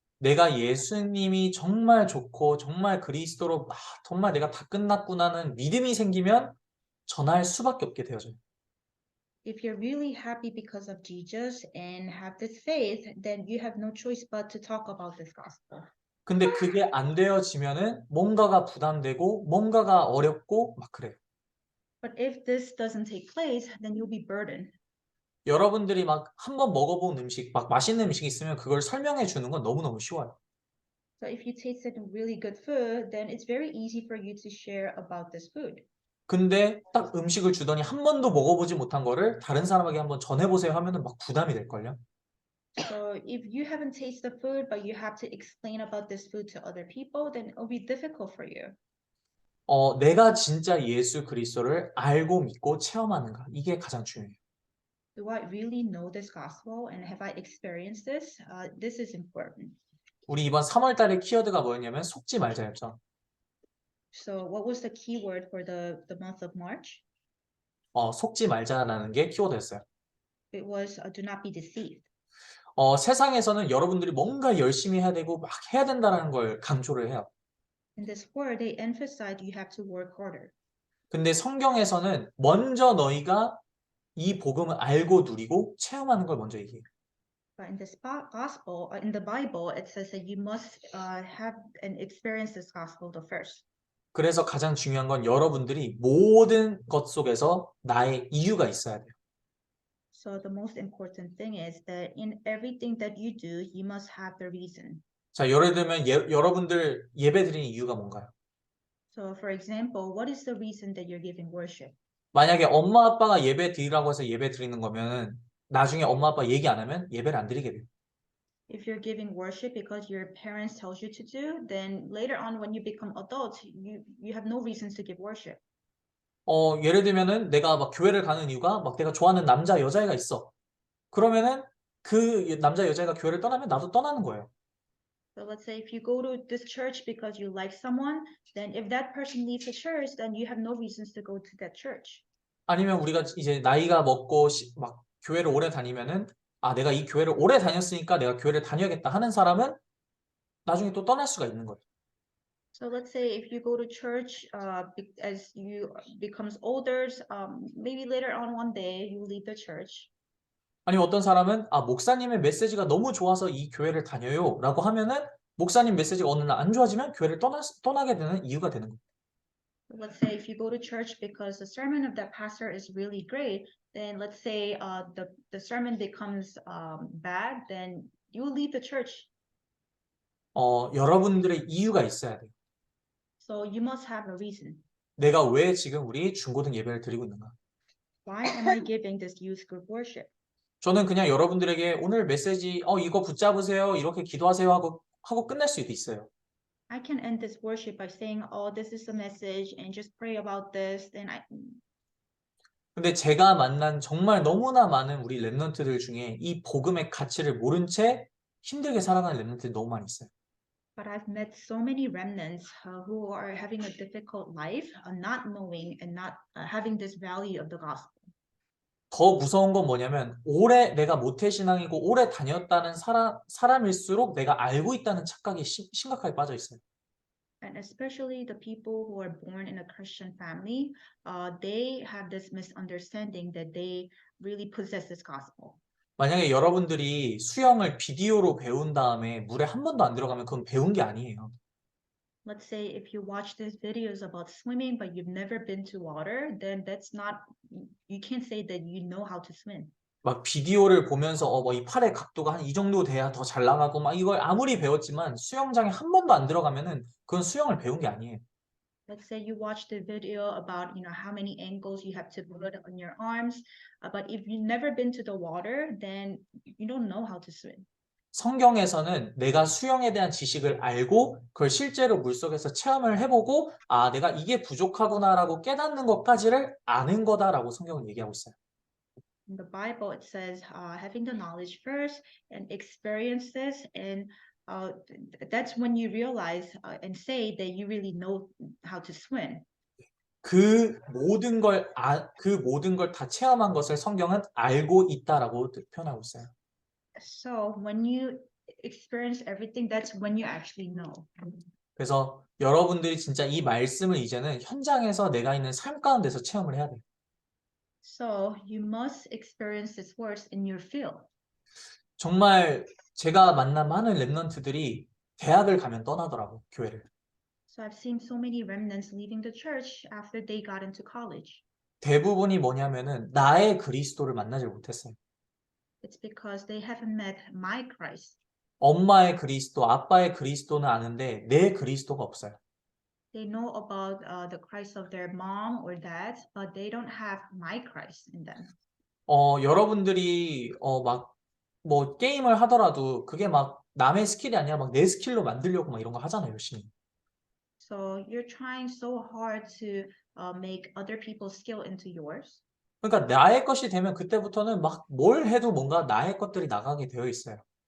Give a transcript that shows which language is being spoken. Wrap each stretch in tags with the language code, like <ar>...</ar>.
<ko>내가 예수님이 정말 좋고 정말 그리스도로 정말 내가 다 끝났구나는 믿음이 생기면 전할 수밖에 없게 되어져요.</ko> <en>If you're really happy because of Jesus and have this faith, then you have no choice but to talk about this gospel.</en> <ko>근데 그게 안 되어지면은 뭔가가 부담되고 뭔가가 어렵고 막 그래요.</ko> <en>But if this doesn't take place, then you'll be burdened.</en> <ko>여러분들이 막 한번 먹어본 음식, 막 맛있는 음식이 있으면 그걸 설명해 주는 건 너무너무 쉬워요.</ko> <en>So if you tasted really good food, then it's very easy for you to share about this food.</en> <ko>근데 딱 음식을 주더니 한 번도 먹어보지 못한 거를 다른 사람에게 한번 전해보세요 하면은 막 부담이 될걸요.</ko> <en>So if you haven't tasted the food, but you have to explain about this food to other people, then it'll be difficult for you.</en> <ko>내가 진짜 예수 그리스도를 알고 믿고 체험하는가? 이게 가장 중요해요.</ko> <en>Do I really know this gospel and have I experienced this? This is important.</en> <ko>우리 이번 3월 달의 키워드가 뭐였냐면 속지 말자였죠.</ko> <en>So what was the keyword for the month of March?</en> <ko>속지 말자라는 게 키워드였어요.</ko> <en>It was do not be deceived.</en> <ko>세상에서는 여러분들이 뭔가 열심히 해야 되고 막 해야 된다는 걸 강조를 해요.</ko> <en>In this word, they emphasize you have to work harder.</en> <ko>근데 성경에서는 먼저 너희가 이 복음을 알고 누리고 체험하는 걸 먼저 얘기해요.</ko> <en>But in this gospel, in the Bible, it says that you must have and experience this gospel the first.</en> <ko>그래서 가장 중요한 건 여러분들이 모든 것 속에서 나의 이유가 있어야 돼요.</ko> <en>So the most important thing is that in everything that you do, you must have the reason.</en> <ko>자, 예를 들면 여러분들 예배 드리는 이유가 뭔가요?</ko> <en>So for example, what is the reason that you're giving worship?</en> <ko>만약에 엄마 아빠가 예배 드리라고 해서 예배 드리는 거면은 나중에 엄마 아빠 얘기 안 하면 예배를 안 드리게 돼요.</ko> <en>If you're giving worship because your parents tells you to do, then later on when you become adults, you have no reasons to give worship.</en> <ko>예를 들면은 내가 막 교회를 가는 이유가 막 내가 좋아하는 남자 여자애가 있어. 그러면은 그 남자 여자애가 교회를 떠나면 나도 떠나는 거예요.</ko> <en>So let's say if you go to this church because you like someone, then if that person leaves the church, then you have no reasons to go to that church.</en> <ko>아니면 우리가 이제 나이가 먹고 막 교회를 오래 다니면은 내가 이 교회를 오래 다녔으니까 내가 교회를 다녀야겠다 하는 사람은 나중에 또 떠날 수가 있는 거예요.</ko> <en>So let's say if you go to church, as you becomes older, maybe later on one day you leave the church.</en> <ko>아니면 어떤 사람은 목사님의 메시지가 너무 좋아서 이 교회를 다녀요 라고 하면은 목사님 메시지가 어느 날 안 좋아지면 교회를 떠나게 되는 이유가 되는 거예요.</ko> <en>Let's say if you go to church because the sermon of that pastor is really great, then let's say the sermon becomes bad, then you will leave the church.</en> <ko>여러분들의 이유가 있어야 돼요.</ko> <en>So you must have a reason.</en> <ko>내가 왜 지금 우리 중고등 예배를 드리고 있는가?</ko> <en>Why am I giving this youth group worship?</en> <ko>저는 그냥 여러분들에게 오늘 메시지 이거 붙잡으세요 이렇게 기도하세요 하고 끝낼 수도 있어요.</ko> <en>I can end this worship by saying, "Oh, this is the message, and just pray about this." Then</en> <ko>근데 제가 만난 정말 너무나 많은 우리 랩런트들 중에 이 복음의 가치를 모른 채 힘들게 살아가는 랩런트들이 너무 많이 있어요.</ko> <en>But I've met so many remnants who are having a difficult life, not knowing and not having this value of the gospel.</en> <ko>더 무서운 건 뭐냐면 오래 내가 모태신앙이고 오래 다녔다는 사람일수록 내가 알고 있다는 착각이 심각하게 빠져 있어요.</ko> <en>And especially the people who are born in a Christian family, they have this misunderstanding that they really possess this gospel.</en> <ko>만약에 여러분들이 수영을 비디오로 배운 다음에 물에 한 번도 안 들어가면 그건 배운 게 아니에요.</ko> <en>Let's say if you watch these videos about swimming, but you've never been to water, then that's not, you can't say that you know how to swim.</en> <ko>막 비디오를 보면서 이 팔의 각도가 한 이 정도 돼야 더 잘 나가고 막 이걸 아무리 배웠지만 수영장에 한 번도 안 들어가면은 그건 수영을 배운 게 아니에요.</ko> <en>Let's say you watch the video about, how many angles you have to put on your arms, but if you've never been to the water, then you don't know how to swim.</en> <ko>성경에서는 내가 수영에 대한 지식을 알고 그걸 실제로 물속에서 체험을 해보고 내가 이게 부족하구나라고 깨닫는 것까지를 아는 거다라고 성경은 얘기하고 있어요.</ko> <en>In the Bible, it says having the knowledge first and experience this, and that's when you realize and say that you really know how to swim.</en> <ko>그 모든 걸 다 체험한 것을 성경은 알고 있다라고 표현하고 있어요.</ko> <en>So when you experience everything, that's when you actually know.</en> <ko>그래서 여러분들이 진짜 이 말씀을 이제는 현장에서 내가 있는 삶 가운데서 체험을 해야 돼요.</ko> <en>So you must experience these words in your field.</en> <ko>정말 제가 만난 많은 랩런트들이 대학을 가면 떠나더라고, 교회를.</ko> <en>So I've seen so many remnants leaving the church after they got into college.</en> <ko>대부분이 뭐냐면은 나의 그리스도를 만나지 못했어요.</ko> <en>It's because they haven't met my Christ.</en> <ko>엄마의 그리스도, 아빠의 그리스도는 아는데 내 그리스도가 없어요.</ko> <en>They know about the Christ of their mom or dad, but they don't have my Christ in them.</en> <ko>여러분들이 막 뭐 게임을 하더라도 그게 막 남의 스킬이 아니라 막 내 스킬로 만들려고 막 이런 거 하잖아요, 열심히.</ko> <en>So you're trying so hard to make other people's skill into yours.</en> <ko>그러니까 나의 것이 되면 그때부터는 막 뭘 해도 뭔가 나의 것들이 나가게 되어 있어요.</ko>